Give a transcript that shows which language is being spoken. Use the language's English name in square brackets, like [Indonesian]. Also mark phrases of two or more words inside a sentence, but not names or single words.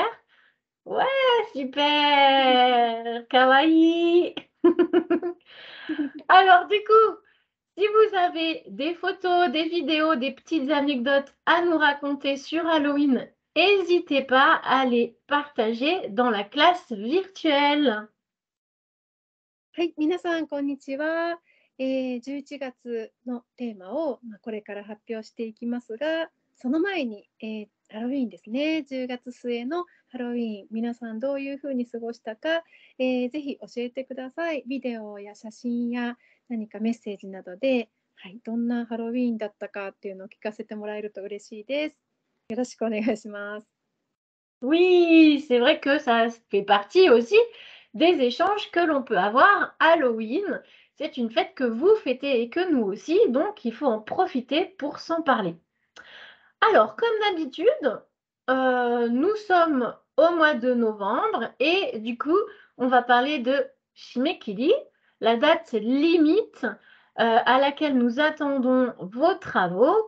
[French] Ouais, super, kawaii. Alors du coup, si vous avez des photos, des vidéos, des petites anecdotes à nous raconter sur Halloween, n'hésitez pas à les partager dans la classe virtuelle. [Japanese] はい、皆さん、こんにちは。11月のテーマを、これから発表していきますが、その前に、ハロウィーンですね。10月末のハロウィーン、皆さんどういうふうに過ごしたか、ぜひ教えてください。ビデオや写真や何かメッセージなどで、はい、どんなハロウィーンだったかっていうのを聞かせてもらえると嬉しいです。よろしくお願いします。 [French] Oui, c'est vrai que ça fait partie aussi des échanges que l'on peut avoir. Halloween, c'est une fête que vous fêtez et que nous aussi, donc il faut en profiter pour s'en parler. Alors, comme d'habitude, nous sommes au mois de novembre et du coup, on va parler de Shimekiri, la date limite à laquelle nous attendons vos travaux.